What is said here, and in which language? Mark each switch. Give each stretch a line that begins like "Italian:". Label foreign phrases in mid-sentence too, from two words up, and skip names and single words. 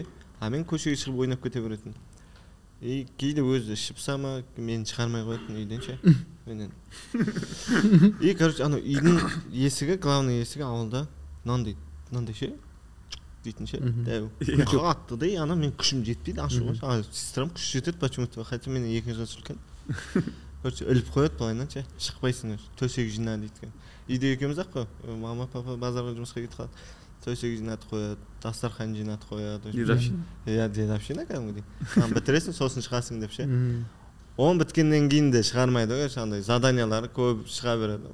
Kazakh: Мен көшеге шығып ойнап кете беретін. Кейде өзі ішіп сама, мені шығармай қоятын үйден ше. Короче, ана үйдің есігі, главный есігі ауылда мынандай ше дейтін ше. Қатты да, ана мен күшім жетпейді ашуға. Сестрам күш жетеді почему-то, хотя мен 2 жас үлкен. Короче, іліп қояды былайынан ше, шықпайсың, төсек жина дейді. Үйде екеуміз ақ қой, мама, папа базарға жұмысқа кетіп қалады. Төсек жинатып қояды, дастархан жинатып қояды. Дедовщина. Дедовщина кәдімгідей. Бітіресің, сосын шығасың деп ше. Он біткеннен кейін де шығармайды ғой, андай заданиялары көп шыға береді.